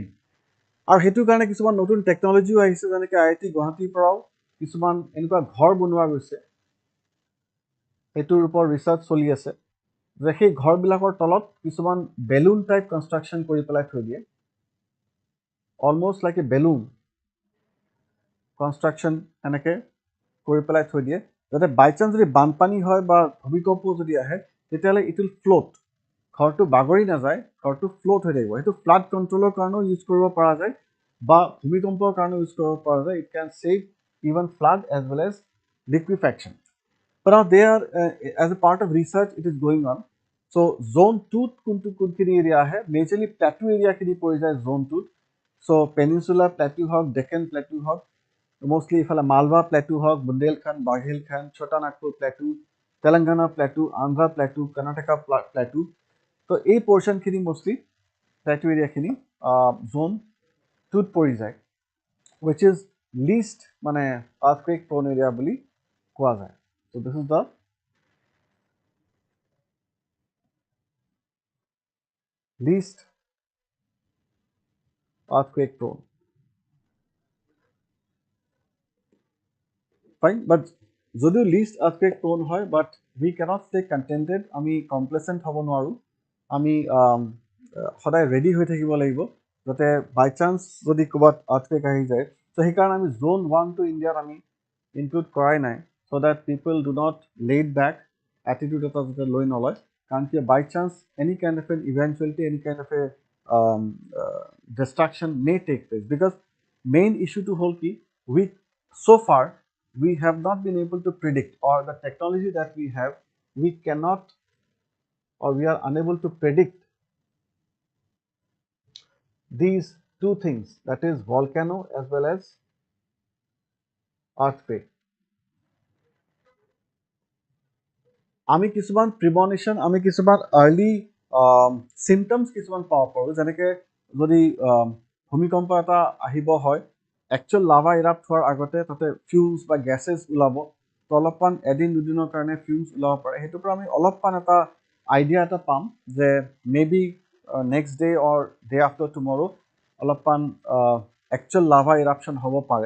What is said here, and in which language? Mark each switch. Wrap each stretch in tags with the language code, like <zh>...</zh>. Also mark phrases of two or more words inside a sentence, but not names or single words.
<as>আৰু সেইটো কাৰণে কিছুমান নতুন টেকনলজিও আহিছে, যেনেকৈ IIT গুৱাহাটীৰ পৰাও কিছুমান এনেকুৱা ঘৰ বনোৱা গৈছে, সেইটোৰ ওপৰত ৰিচাৰ্চ চলি আছে যে সেই ঘৰবিলাকৰ তলত কিছুমান</as> <en>balloon type construction</en> <as>কৰি পেলাই থৈ দিয়ে,</as> <en>almost like a balloon construction</en> <as>এনেকৈ কৰি পেলাই থৈ দিয়ে, যাতে</as> <en>by chance</en> <as>যদি বানপানী হয় বা ভূমিকম্প যদি আহে তেতিয়াহ'লে</as> <en>it will float,</en> <as>ঘৰটো বাগৰি নাযায়, ঘৰটো ফ্লোট হৈ থাকিব। সেইটো ফ্লাড কণ্ট্ৰলৰ কাৰণেও ইউজ কৰিব পৰা যায় বা ভূমিকম্পৰ কাৰণেও ইউজ কৰিব পৰা যায়।</as> <en>It can save even flood as well as liquefaction. But now they are, as a part of research, it is going on. So zone 2</en> <as>কোনখিনি এৰিয়া আহে, মেজৰলি প্লেটু এৰিয়াখিনি পৰি যায় zone 2। So পেনিনচুলাৰ প্লেটু হওক, ডেক্কান প্লেটু হওক, মষ্টলি ইফালে মালৱা প্লেটু হওক, বুন্দেলখণ্ড, বাঘেলখণ্ড, ছোটা নাগপুৰ প্লেটু, তেলেংগানা প্লেটু, আন্ধ্ৰা প্লেটু, কৰ্ণাটকা প্লেটু, তো এই পৰ্চনখিনি মষ্টলি প্লেটু এৰিয়াখিনি জোন 2ত পৰি যায়,</as> <en>which is least মানে earthquake prone area</en> <as>বুলি কোৱা যায়।</as> <en>So this is the least earthquake prone. Fine, but যদিও least earthquake prone হয়, but we cannot stay contented,</en> <as>আমি complacent হ'ব নোৱাৰোঁ, আমি সদায় ৰেডি হৈ থাকিব লাগিব, যাতে</as> <en>by chance</en> <as>যদি ক'ৰবাত earthquake আহি যায়। চ' সেইকাৰণে আমি zone 1 to ইণ্ডিয়াত আমি ইনক্লুড কৰাই নাই,</as> <en>so that people do not laid back attitude এটা যাতে লৈ নলয়।</en> <as>কাৰণ কি</as> <en>by chance any kind of an eventuality, any kind of a destruction may take place, because main issue to hold ki we so far we have not been able to predict, or the technology that we have, we cannot, or we are unable to predict these two things, that is volcano as well as earthquake.</en> <as>আমি কিছুমান প্ৰিমনিশ্যন, আমি কিছুমান</as> <en>early symptoms</en> <as>কিছুমান পাব পাৰোঁ, যেনেকৈ যদি ভূমিকম্প এটা আহিব হয়,</as> <en>actual lava erupt</en> <as>হোৱাৰ আগতে তাতে ফিউজ বা গেছেছ ওলাব, তো অলপমান এদিন দুদিনৰ কাৰণে ফিউজ ওলাব পাৰে, সেইটোৰ পৰা আমি অলপমান এটা আইডিয়া এটা পাম যে</as> <en>may be next day or day after tomorrow</en> <as>অলপমান</as> <en>actual lava eruption</en> <as>হ'ব পাৰে।</as>